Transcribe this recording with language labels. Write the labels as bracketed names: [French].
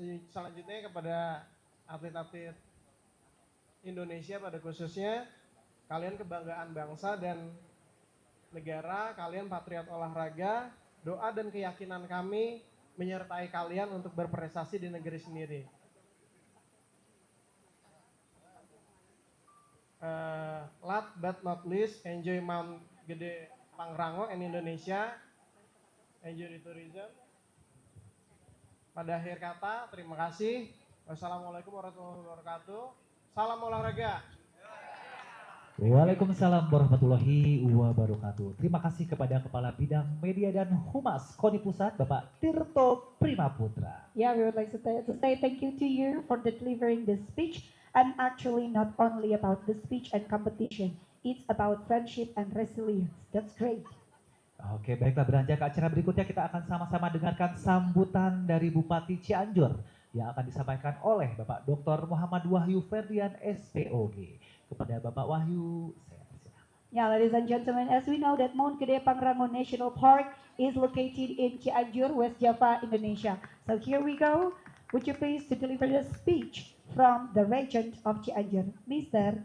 [Indonesian] Selanjutnya kepada atlet-atlet Indonesia pada khususnya, kalian kebanggaan bangsa dan negara, kalian patriot olahraga, doa dan keyakinan kami menyertai kalian untuk berprestasi di negeri sendiri. [English] Last but not least, enjoy Mount Gede Pangrango and Indonesia, enjoy the tourism. [Indonesian] Pada akhir kata, terima kasih. Wassalamualaikum warahmatullahi wabarakatuh. Salam olahraga. Waalaikumsalam warahmatullahi wabarakatuh. Terima kasih kepada Kepala Bidang Media dan Humas KONI Pusat, Bapak Tirto Primaputra. [English] Yeah, we would like to say thank you to you for delivering this speech. And actually not only about the speech and competition, it's about friendship and resilience. That's great. [Indonesian] Oke, baiklah, beranjak ke acara berikutnya kita akan sama-sama dengarkan sambutan dari Bupati Cianjur yang akan disampaikan oleh Bapak Dr. Muhammad Wahyu Ferdian SPOG. Kepada Bapak Wahyu, saya persilakan. [English] Yeah, ladies and gentlemen, as we know that Mount Gede Pangrango National Park is located in Cianjur, West Java, Indonesia. So here we go. Would you please to deliver the speech from the Regent of Cianjur, Mr.